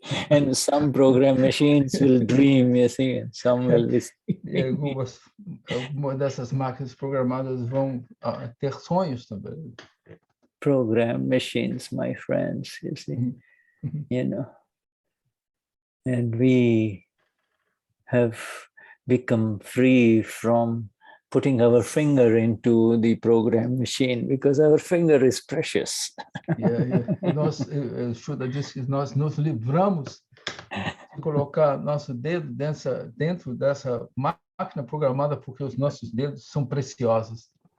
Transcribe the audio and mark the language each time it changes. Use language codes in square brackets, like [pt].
[en] And some programmed machines will dream, you see, and some will be [pt] E algumas dessas máquinas programadas vão ter sonhos também. [en] programmed machines, my friends, you see, you know. And we have become free from putting our finger into the program machine because our finger is precious. [pt] E nós, Shuddha disse que nós nos livramos de colocar nosso dedo dentro dessa máquina programada porque os nossos dedos são preciosos.